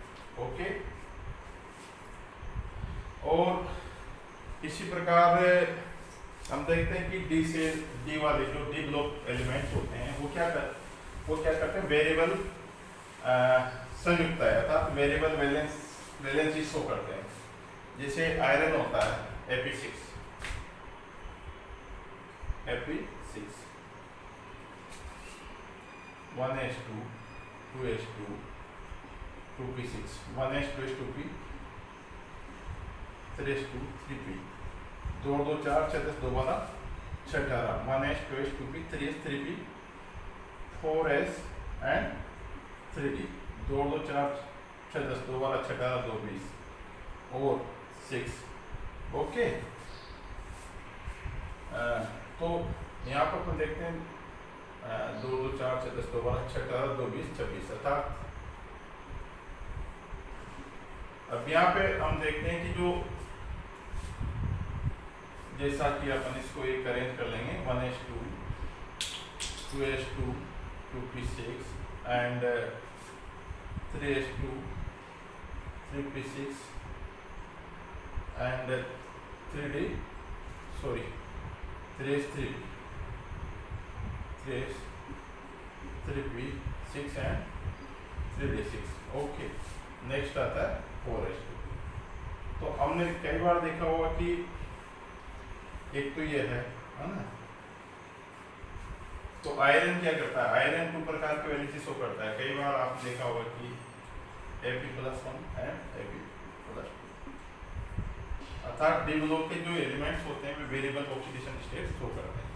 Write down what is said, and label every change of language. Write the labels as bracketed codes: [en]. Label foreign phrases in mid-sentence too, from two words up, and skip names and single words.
[hi] ओके, और इसी प्रकार हम देखते हैं कि डी वाले जो [en] D block elements [hi] होते हैं वो क्या करते हैं, वेरिएबल संयुक्त है अर्थात [en] variable valency show [hi] करते हैं। जैसे आयरन होता है Fe6 1s2 2s2 2p6 1s2 2p 3s2 3p 2 2 4 6 10 2 12 6 18 1s 2s 2p 3s 3p 4s एंड 3d 2 2 4 6 10 2 12 6 18 2 20 और 6। ओके, तो यहाँ पर अपन देखते हैं 2 2 4 6 10 2 12 6 18 2 20 26 अर्थात अब यहाँ पे हम देखते हैं कि जो जैसा कि अपन इसको एक अरेंज कर लेंगे 1s2 2s2 2p6 एंड 3s2 3p6 एंड 3s3 3p6 एंड 3d6। ओके, नेक्स्ट आता है 4s2। तो हमने कई बार देखा होगा कि एक तो ये है ना, तो आयरन क्या करता है, आयरन 2 प्रकार के [en] valency show [hi] करता है। कई बार आप देखा होगा कि Fe+1 एंड Fe+2 अर्थात [en] D block [hi] के जो एलिमेंट्स होते हैं वे [en] variable oxidation state show [hi] करते हैं।